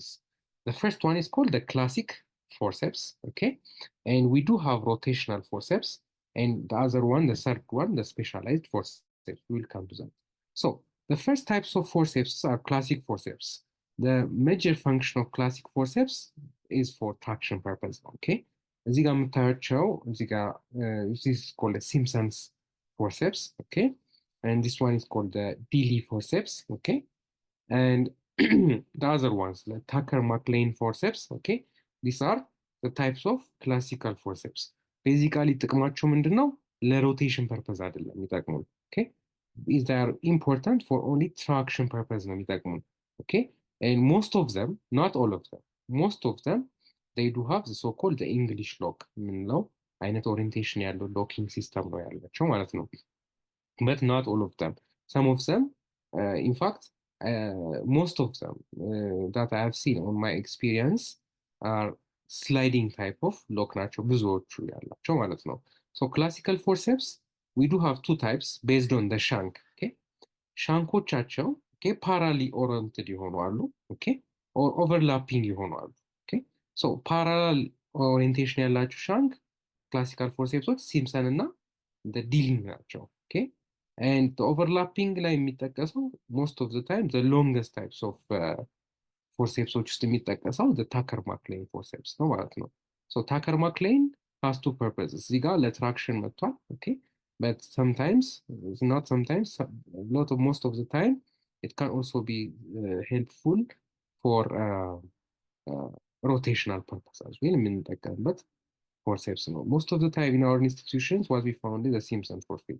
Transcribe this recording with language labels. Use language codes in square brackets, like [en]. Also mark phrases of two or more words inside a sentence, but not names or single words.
[en] The first one is called the classic forceps. Okay, and we do have rotational forceps, and the other one, the third one, the specialized forceps. We'll come to that. So the first types of forceps are classic forceps. The major function of classic forceps is for traction purpose. Okay, [am] እዚህ ጋር የምታያቸው እዚህ ጋር [en] this is called the Simpson's forceps. Okay, and this one is called the Dealey forceps. Okay, and the other ones like Tucker-McLean forceps. Okay, these are the types of classical forceps. Basically [am] ጥቅማቸው ምንድን ነው? ለሮቴሽን ፐርፐዝ አይደለም የሚጠቅሙን። [en] Okay, these are important for only traction purpose [am] ነው የሚጠቅሙን። [en] Okay, and most of them, not all of them, most of them, they do have the so-called the English lock [am] የምንለው አይነት ኦሪየንቴሽን ያለው ሎኪንግ ሲስተም ነው ያላቸው ማለት ነው። [en] But not all of them. Some of them, in fact, most of them that I have seen on my experience are sliding type of lock [am] ናቸው ብዙዎቹ ያላቸው ማለት ነው። [en] So classical forceps, we do have two types based on the shank. Okay, ሻንኮቻቸው okay parallel oriented [am] የሆኑ አሉ [en] okay or overlapping [am] የሆኑ አሉ [en] okay so parallel orientation [am] ያላቸው ሻንክ [en] classical forcepሶች ሲምሰን እና the dealing ናቸው okay and the overlapping [am] ላይ የሚጠቀሰው [en] most of the time the longest types of forcepሶች [am] ውስጥ የሚጠቀሰው [en] the Tucker-McLean forceps [am] ነው ማለት ነው [en] so Tucker-McLean has two purposes [am] እዚህ ጋር ለትራክሽን መጥቷል [en] okay but sometimes, not sometimes, most of the time, it can also be helpful for rotational purposes. But forceps, no. Most of the time in our institutions, what we found is the Simpson's forceps.